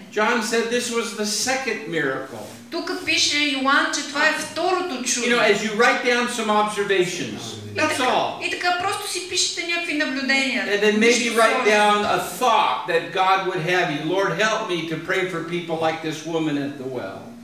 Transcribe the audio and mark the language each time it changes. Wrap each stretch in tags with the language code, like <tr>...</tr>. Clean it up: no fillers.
<en>John said this was the second miracle.</en> <bg>Тук пише Йоан, че това е второто чудо.</bg> <en>You know, as you write down some observations, that's all.</en> <bg>И така просто си пишете някакви наблюдения.</bg> <en>And then maybe write down a thought that God would have you. Lord, help me to pray for people like this woman at the well.</en>